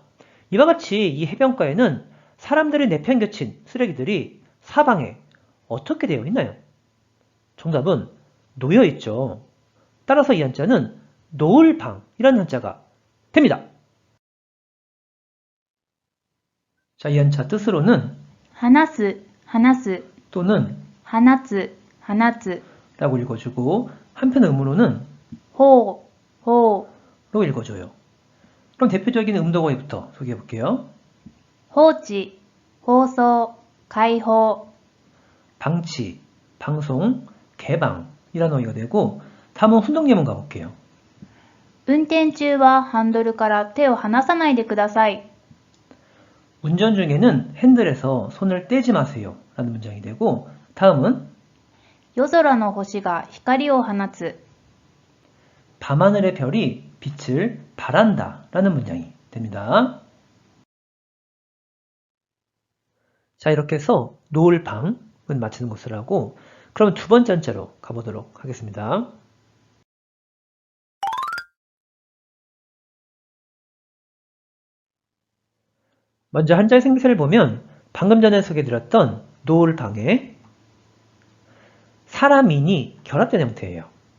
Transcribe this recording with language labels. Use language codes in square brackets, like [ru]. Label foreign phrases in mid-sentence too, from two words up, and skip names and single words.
[ko] 이와 같이 이 해변가에는 사람들이 내팽겨친 쓰레기들이 사방에 어떻게 되어 있나요? 정답은 놓여 있죠. 따라서 이 한자는 놓을방이라는 한자가 됩니다. 자, 이 한자 뜻으로는 [ja] 話す、話す、 [ko] 또는 [ja] 放つ、放つ、 [ko] 라고 읽어주고 한편 음으로는 [ja] ほう、ほう、 [ko] 로 읽어줘요. 그럼 대표적인 음도어휘부터 소개해 볼게요. [ja] 放置、放送、開放、 [ko] 방치, 방송, 개방이라는 어휘가 되고 다음은 훈독 예문 가볼게요. [ja] 運転中はハンドルから手を離さないでください。 [ko] 운전 중에는 핸들에서 손을 떼지 마세요 라는 문장이 되고 다음은 [ja] 夜空の星が光を放つ。 [ko] 밤하늘의 별이 빛을 발한다 라는 문장이 됩니다. 자, 이렇게 해서 놓을방은 마치는 것을 하고 그럼 두 번째 한자로 가보도록 하겠습니다. 먼저 한자의 생김새를 보면 방금 전에 소개해드렸던 놓을방에 사람인이 결합된 형태예요.